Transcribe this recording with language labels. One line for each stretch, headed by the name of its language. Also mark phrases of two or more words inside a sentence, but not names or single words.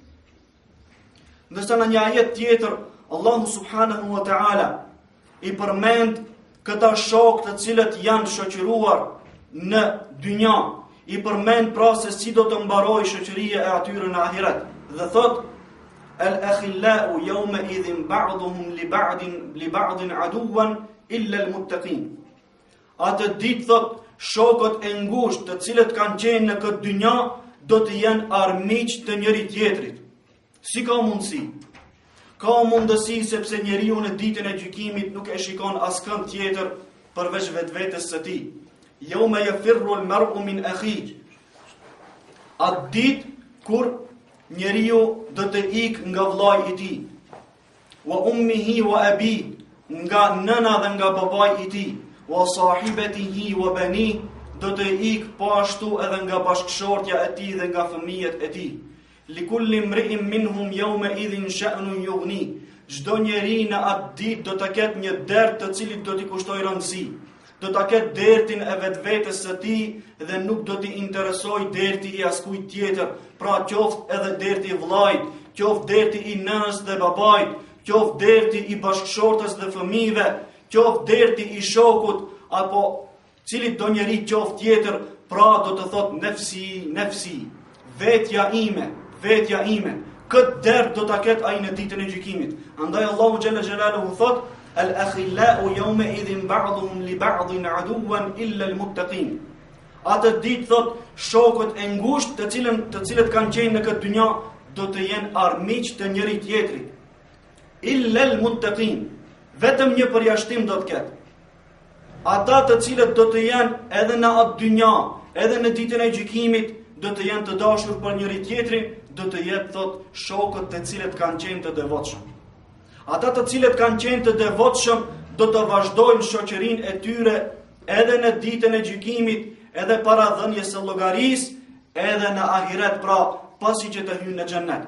Albanian: Ndërsa në një ajet tjetër, Allahu
Arabic: سبحانه وتعالى
Albanian: i përmend këta shok të cilët janë shoqëruar në dynja, i përmend pra se si do të mbaroj shoqëria e atyre në ahiret. Dhe thot,
Arabic: الأخلاء يومئذ بعضهم لبعض عدو إلا المتقين.
Albanian: Atë ditë thot, shokët e ngushtë të cilët kanë qenë në këtë dynja do të jenë armiq të njëri tjetrit. Si ka mundësi? Ka mundësi sepse njeriu në ditën e gjykimit nuk e shikon askënd tjetër përveç vetvetes së tij.
Arabic: يوم يفر المرء من أخيه.
Albanian: Atë ditë kur njeriu do të ikë nga vllai i tij,
Arabic: وأمه وأبيه,
Albanian: nga nëna dhe nga babai i tij,
Arabic: وصاحبته وبنيه,
Albanian: do të ikë po ashtu edhe nga bashkëshortja e tij dhe nga fëmijët e tij.
Arabic: لكل امرئ منهم يومئذ شأن يغنيه.
Albanian: Çdo njeri në atë ditë do të ketë një dert të cilit do t'i kushtoj rëndësi. Do ta ketë dertin e vetvetes së tij dhe nuk do t'i interesoj derti i askujt tjetër. Pra qoftë edhe derti i vllait, qoftë derti i nënës dhe babait, qoftë derti i bashkëshortës dhe fëmijëve, qoftë derti i shokut apo cili do njeri qoftë tjetër, pra do të thotë nefsi, vetja ime. Këtë dert do ta ketë ai në ditën e gjykimit. Andaj Allahu
Arabic: جل جلاله
Albanian: thot,
Arabic: الأخلاء يومئذ بعضهم لبعض عدو إلا المتقين.
Albanian: Atë ditë thot, shokët e ngushtë të cilët kanë qenë në këtë dynja do të jenë armiq të njëri tjetrit.
Arabic: إلا المتقين.
Albanian: Vetëm një përjashtim do të ketë. Ata të cilët do të jenë edhe në atë dynja, edhe në ditën e gjykimit, do të jenë të dashur për njëri tjetrin, do të jetë thot shokët të cilët kanë qenë të devotshëm. Ata të cilët kanë qenë të devotshëm do të vazhdojnë shoqërinë e tyre edhe në ditën e gjykimit, edhe para dhënies së llogarisë, edhe në ahiret, pra pasi që të hyjnë në xhennet.